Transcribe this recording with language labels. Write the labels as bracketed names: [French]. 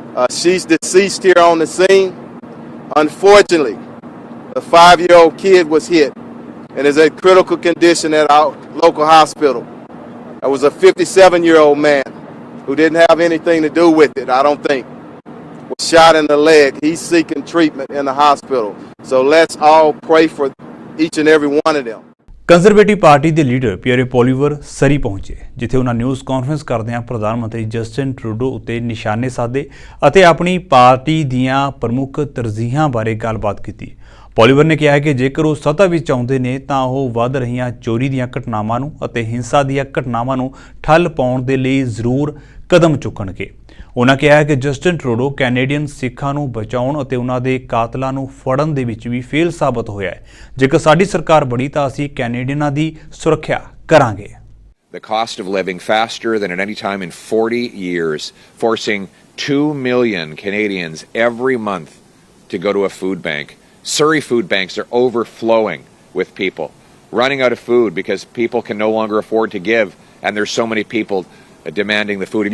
[English] She's deceased here on the scene. Unfortunately, the 5-year-old kid was hit and is in critical condition at our local hospital. There was a 57-year-old man who didn't have anything to do with it, I don't think, was shot in the leg. He's seeking treatment in the hospital. So let's all pray for each and every one of them. [Punjabi] Conservative party ਦੇ leader Pierre Poilievre ਸਰੀ ਪਹੁੰਚੇ, ਜਿੱਥੇ ਉਹਨਾਂ news conference ਕਰਦਿਆਂ ਪ੍ਰਧਾਨ ਮੰਤਰੀ Justin Trudeau ਉੱਤੇ ਨਿਸ਼ਾਨੇ ਸਾਧੇ ਅਤੇ ਆਪਣੀ ਪਾਰਟੀ ਦੀਆਂ ਪ੍ਰਮੁੱਖ ਤਰਜੀਹਾਂ ਬਾਰੇ ਗੱਲਬਾਤ ਕੀਤੀ। ਪੋਲੀਵਰ ਨੇ ਕਿਹਾ ਕਿ ਜੇਕਰ ਉਹ ਸੱਤਾ ਵਿੱਚ ਆਉਂਦੇ ਨੇ ਤਾਂ ਉਹ ਵੱਧ ਰਹੀਆਂ ਚੋਰੀ ਦੀਆਂ ਘਟਨਾਵਾਂ ਨੂੰ ਅਤੇ ਹਿੰਸਾ ਦੀਆਂ ਘਟਨਾਵਾਂ ਨੂੰ ਠੱਲ ਪਾਉਣ ਦੇ ਲਈ ਜ਼ਰੂਰ ਕਦਮ ਚੁੱਕਣਗੇ। ਉਨ੍ਹਾਂ ਕਿਹਾ ਕਿ ਜਸਟਿਨ ਟਰੂਡੋ ਕੈਨੇਡੀਅਨ ਸਿੱਖਾਂ ਨੂੰ ਬਚਾਉਣ ਅਤੇ ਉਨ੍ਹਾਂ ਦੇ ਕਾਤਲਾਂ ਨੂੰ ਫੜਨ ਦੇ ਵਿੱਚ ਵੀ ਫੇਲ ਸਾਬਤ ਹੋਇਆ ਹੈ। ਜੇਕਰ ਸਾਡੀ ਸਰਕਾਰ ਬਣੀ ਤਾਂ ਅਸੀਂ ਕੈਨੇਡੀਅਨਾਂ ਦੀ ਸੁਰੱਖਿਆ ਕਰਾਂਗੇ। [English] The cost of living faster than at any time in 40 years, forcing 2 million Canadians every month to go to a food bank. Surrey food banks are overflowing with people, running out of food because people can no longer afford to give, and there's so many people demanding the food.